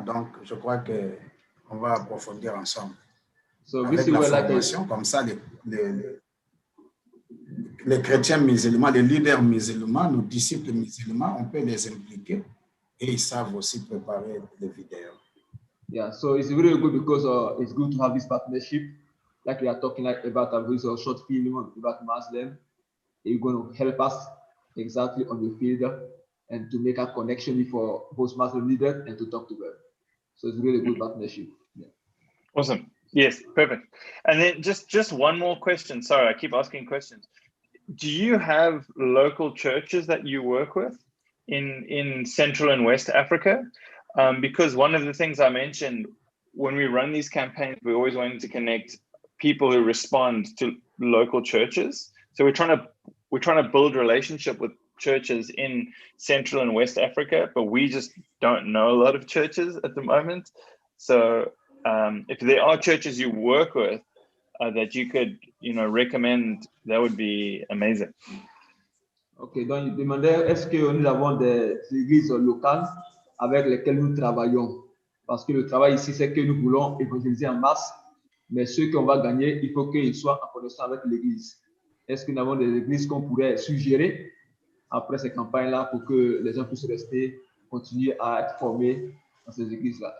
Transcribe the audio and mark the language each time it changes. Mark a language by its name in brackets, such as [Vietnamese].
[French] Donc, je crois qu'on va approfondir ensemble. Avec la formation, comme ça, les chrétiens musulmans, les leaders musulmans, nos disciples musulmans, on peut les impliquer et ils savent aussi préparer les vidéos. [English] Yeah, so it's really good because it's good to have this partnership. Like we are talking about a short film about Muslim. You're going to help us exactly on the field and to make a connection with both Muslim leaders and to talk to them. So it's really good partnership. Yeah. Awesome. Yes, perfect. And then just one more question. Sorry, I keep asking questions. Do you have local churches that you work with in Central and West Africa? Because one of the things I mentioned, when we run these campaigns, we always wanting to connect people who respond to local churches. So we're trying to build relationship with churches in Central and West Africa, but we just don't know a lot of churches at the moment. So if there are churches you work with that you could, recommend, that would be amazing. [French] Ok, donc il demandait est-ce que nous avons des églises locales avec lesquelles nous travaillons? Parce que le travail ici, c'est que nous voulons évangéliser en masse, mais ceux qu'on va gagner, il faut qu'ils soient en connexion avec l'église. Est-ce que nous avons des églises qu'on pourrait suggérer après ces campagnes-là pour que les gens puissent rester, continuer à être formés dans ces églises-là?